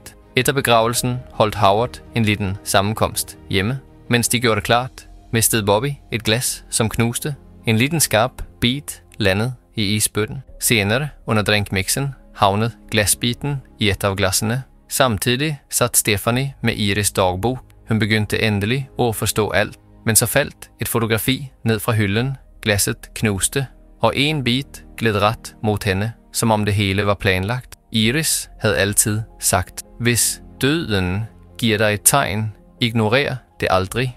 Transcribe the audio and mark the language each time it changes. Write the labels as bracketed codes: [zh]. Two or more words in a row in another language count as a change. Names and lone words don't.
[da] Efter begravelsen holdt Howard en liten sammenkomst hjemme. Mens de gjorde det klart, mistede Bobby et glas, som knuste. En liten skarp bit landede i isbøtten. Senere, under drinkmixen, havnede glasbiten i et af glassene. Samtidig satt Stephanie med Iris dagbok. Hun begyndte endelig at forstå alt. Men så faldt et fotografi ned fra hylden. Glasset knuste, og en bit gled ret mod hende, som om det hele var planlagt. Iris havde altid sagt, hvis døden giver dig et tegn, ignorer det aldrig.